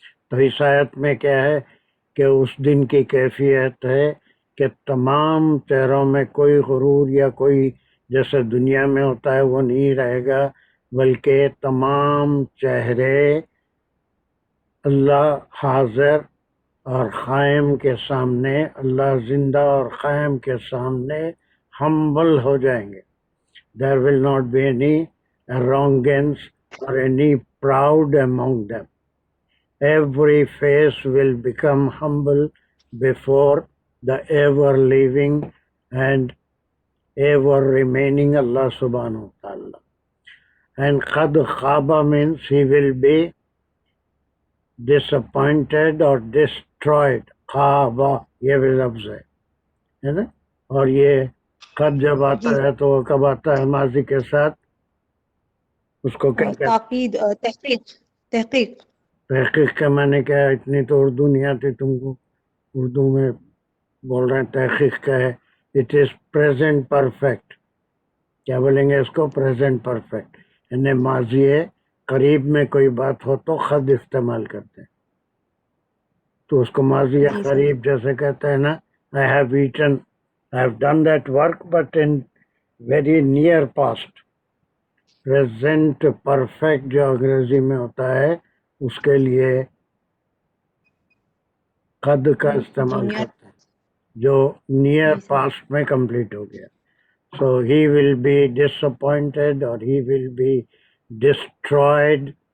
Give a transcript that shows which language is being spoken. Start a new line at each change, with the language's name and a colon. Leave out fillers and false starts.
Urdu: تو اس آیت میں کیا ہے کہ اس دن کی کیفیت ہے کہ تمام چہروں میں کوئی غرور یا کوئی جیسے دنیا میں ہوتا ہے وہ نہیں رہے گا. بلکہ تمام چہرے اللہ حاضر اور قائم کے سامنے، اللہ زندہ اور قائم کے سامنے ہمبل ہو جائیں گے.
English: There will not be any arrogance or any proud among them. Every face will become humble before the ever living and ever remaining Allah subhanahu wa ta'ala. And qad khaba means he will be disappointed or destroyed.
Urdu: khaba یہ بھی لفظ ہے نا. اور یہ قد جب آتا ہے تو وہ کب آتا ہے ماضی کے ساتھ؟ اس کو کیا کہتے ہیں؟ تاکید، تحقیق. تحقیق کا معنی کیا ہے؟ اتنی تو اردو نہیں آتی تم کو، اردو میں بول رہے ہیں تحقیق کا ہے.
English: It is present perfect.
Urdu: کیا بولیں گے اس کو؟
English: Present perfect.
Urdu: یعنی ماضی ہے، قریب میں کوئی بات ہو تو خد استعمال کرتے ہیں، تو اس کو ماضی یا قریب جیسے کہتے ہیں نا.
English: I have eaten, I have done that work but in very near past.
Urdu: Present perfect جو انگریزی میں ہوتا ہے اس کے لیے قد کا استعمال کرتے ہیں جو
English: near past
Urdu: میں کمپلیٹ ہو گیا.
English: So he will be disappointed اور he will be destroyed.